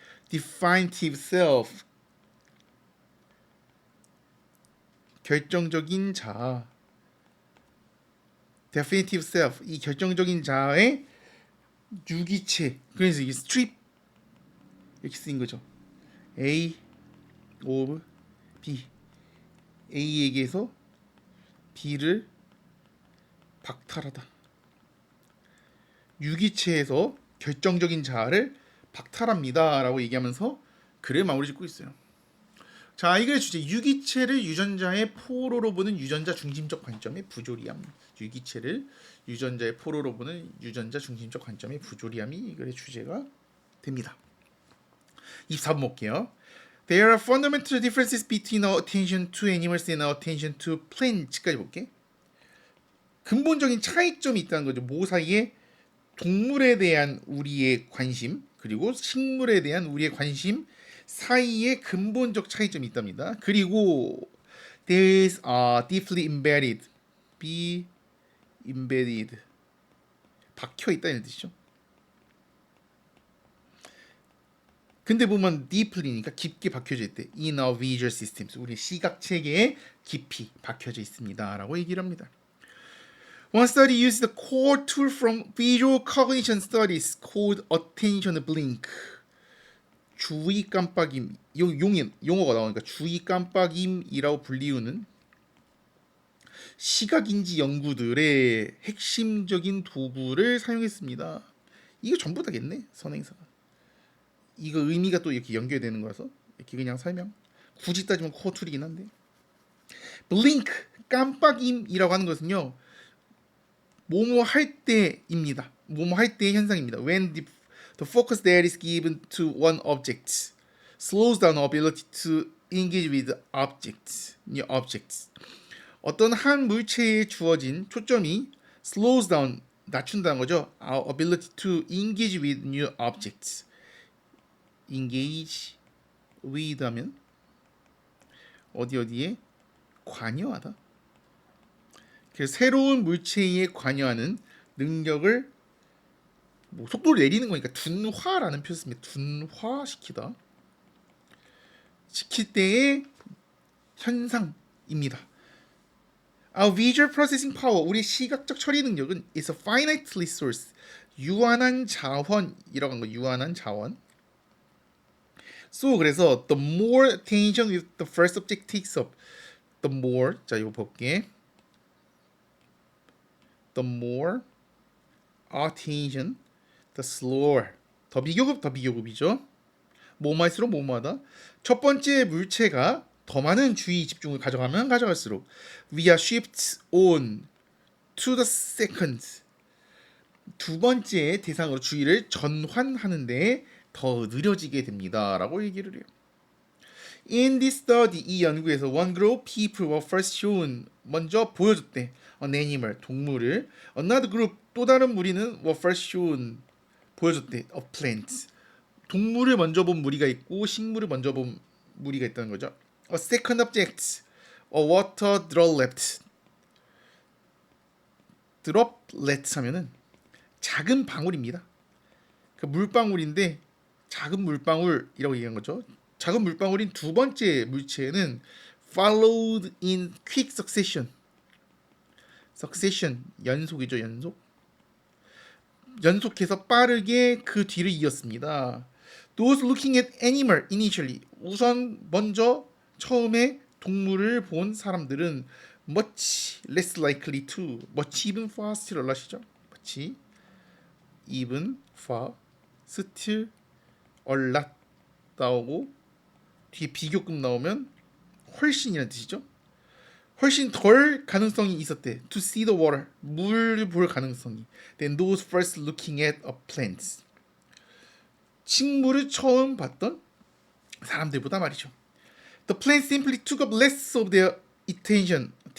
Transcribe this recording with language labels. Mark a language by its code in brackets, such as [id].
[en] definitive self [ko] 결정적인 자, definitive self 이 결정적인 자의 유기체. 그래서 이게 strip 이렇게 쓰인 거죠. A of B A에게서 B를 박탈하다. 유기체에서 결정적인 자아를 박탈합니다라고 얘기하면서 글을 마무리 짓고 있어요. 자, 이 글의 주제 유기체를 유전자의 포로로 보는 유전자 중심적 관점의 부조리함. 유기체를 유전자의 포로로 보는 유전자 중심적 관점의 부조리함이 이 글의 주제가 됩니다. 24번 볼게요. [en] There are fundamental differences between our attention to animals and our attention to plants까지 볼게. [ko] 근본적인 차이점이 있다는 거죠. 뭐 사이에 동물에 대한 우리의 관심 그리고 식물에 대한 우리의 관심 사이에 근본적 차이점이 있답니다. 그리고 [en] there is deeply embedded, be embedded, [ko] 박혀 있다는 뜻이죠. 근데 보면 deeply니까 깊게 박혀져 있대. [en] In our visual systems, [ko] 우리 시각 체계에 깊이 박혀져 있습니다라고 얘기를 합니다. [en] One study used the core tool from visual cognition studies called attention blink. [ko] 주의 깜빡임, 용어가 나오니까 주의 깜빡임이라고 불리우는 시각인지 연구들의 핵심적인 도구를 사용했습니다. 이거 전부 다겠네, 선행사가. 이거 의미가 또 이렇게 연결되는 거라서 이렇게 그냥 설명. 굳이 따지면 코어 툴이긴 한데. blink, 깜빡임이라고 하는 것은요. 뭐뭐 할 때입니다. 뭐뭐 할 때의 현상입니다. [en] When the focus that is given to one object slows down our ability to engage with new objects. [ko] 어떤 한 물체에 주어진 초점이 [en] slows down, [ko] 낮춘다는 거죠. [en] Our ability to engage with new objects. [ko] engage with 하면 어디에 관여하다. 그래서 새로운 물체에 관여하는 능력을 뭐 속도를 내리는 거니까 둔화라는 표현 씁니다. 둔화시키다. 시킬 때의 현상입니다. [en] Our visual processing power, [ko] 우리 시각적 처리 능력은 [en] is a finite resource, [ko] 유한한 자원이라고 한 거. 유한한 자원. [en] So [ko] 그래서 [en] the more attention with the first object takes up, the more, [ko] 자 이거 볼게. [en] The more attention, the slower. [ko] 더 비교급이죠. 뭐뭐할수록 뭐뭐하다. 첫 번째 물체가 더 많은 주의 집중을 가져가면 가져갈수록 [en] we are shift on to the second. [ko] 두 번째 대상으로 주의를 전환하는데 더 느려지게 됩니다라고 얘기를 해요. [en] In this study, [ko] 이 연구에서 [en] one group of people were first shown, [ko] 먼저 보여줬대. [en] An animal, [ko] 동물을. [en] Another group, [ko] 또 다른 무리는 [en] were first shown, [ko] 보여줬대. [en] A plant, [ko] 동물을 먼저 본 무리가 있고 식물을 먼저 본 무리가 있다는 거죠. [en] A second object, a water droplet. [ko] droplet 하면은 작은 방울입니다. 그 물방울인데 작은 물방울이라고 얘기한 거죠. 작은 물방울인 두 번째 물체는 [en] followed in quick succession. [ko] succession, 연속이죠. 연속해서 빠르게 그 뒤를 이었습니다. [en] Those looking at animal initially, [ko] 우선 먼저 처음에 동물을 본 사람들은 [en] much less likely to, much even far still [ko] 하시죠. much even far still a lot 나오고 뒤에 비교급 나오면 훨씬이라는 뜻이죠. 훨씬 덜 가능성이 있었대. [en] To see the water, [ko] 물 볼 가능성이. [en] Then those first looking at a plant, [ko] 식물을 처음 봤던 사람들보다 말이죠. [en] The plant simply took up less of their attention.